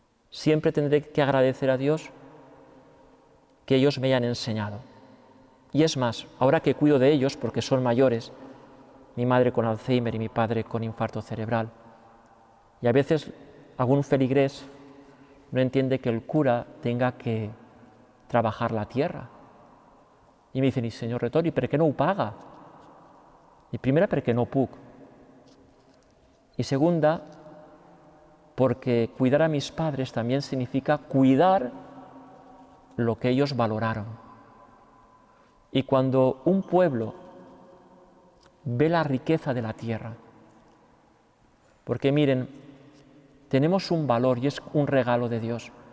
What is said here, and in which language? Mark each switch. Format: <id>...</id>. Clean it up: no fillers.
<es>Siempre tendré que agradecer a Dios que ellos me hayan enseñado. Y es más, ahora que cuido de ellos, porque son mayores, mi madre con Alzheimer y mi padre con infarto cerebral, y a veces algún feligrés no entiende que el cura tenga que trabajar la tierra.</es> <ca>I me dicen, senyor rector, i per què no ho paga? I primera, perquè no puc.</ca> <es>Y segunda, porque cuidar a mis padres también significa cuidar lo que ellos valoraron. Y cuando un pueblo ve la riqueza de la tierra, porque miren, tenemos un valor y es un regalo de Dios.</es>